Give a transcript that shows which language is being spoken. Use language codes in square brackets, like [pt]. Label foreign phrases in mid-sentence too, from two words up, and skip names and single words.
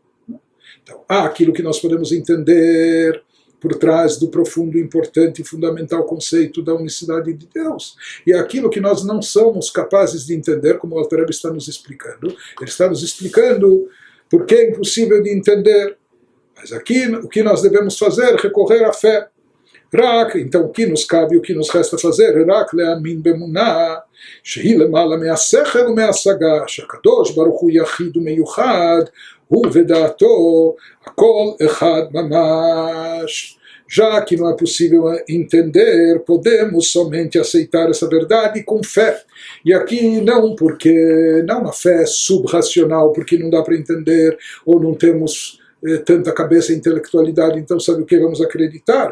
[pt] Então, há aquilo que nós podemos entender por trás do profundo, importante e fundamental conceito da unicidade de Deus. E é aquilo que nós não somos capazes de entender, como o Alter Rebbe está nos explicando. Ele está nos explicando por que é impossível de entender. Mas aqui o que nós devemos fazer? Recorrer à fé. Então o que nos cabe, o que nos resta fazer? [he] רק להאמין באמונה שהיא למעלה מהשכל ומההשגה שהקדוש ברוך הוא יחיד ומיוחד הוא ודעתו הכל אחד ממש. [pt] Já que não é possível entender, podemos somente aceitar essa verdade com fé. E aqui não uma fé subracional, porque não dá para entender, ou não temos tanta cabeça e intelectualidade, então sabe o que vamos acreditar?